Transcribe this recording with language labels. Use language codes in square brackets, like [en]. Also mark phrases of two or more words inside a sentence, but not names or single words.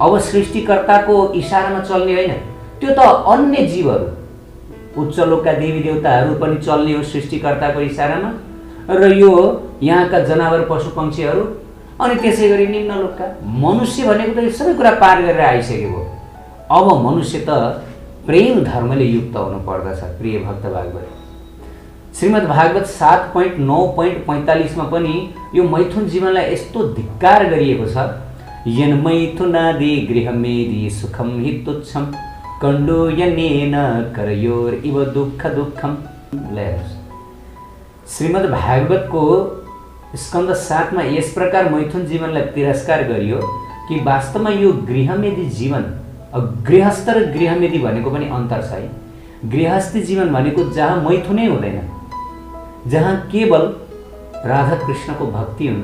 [ne] अब सृष्टिकर्ताको इशारामा चल्ने होइन, त्यो त अन्य जीवहरू, उच्च लोकका देवी देवताहरू पनि चल्ने हो सृष्टिकर्ताको इसारामा, र यो यहाँका जनावर पशु पक्षीहरू, अनि त्यसै गरी निम्न लोकका मनुष्य भनेको त यो सबै कुरा पार गरेर आइसकेको। अब मनुष्य त प्रेम धर्मले युक्त हुनु पर्दछ। प्रिय भक्त भागवत, श्रीमद् भागवत 7.9.45 मा पनि यो मैथुन जीवनलाई यस्तो धिक्कार गरिएको छ, [sa] यन मैथुनादि गृहमेदि सुखम हि तुच्छम कण्डो यनेन करयोर इव दुःख दुःखम। [ne] श्रीमद् भागवतको स्कन्द 7 मा यस प्रकार मैथुन जीवनलाई तिरस्कार गरियो कि वास्तवमा यो गृहमेदी जीवन, गृहस्थ र गृहमेदी भनेको पनि अन्तर छ है। गृहस्थी जीवन भनेको जहाँ मैथुनै हुँदैन, जहाँ केवल राधा कृष्णको भक्ति हुन्छ।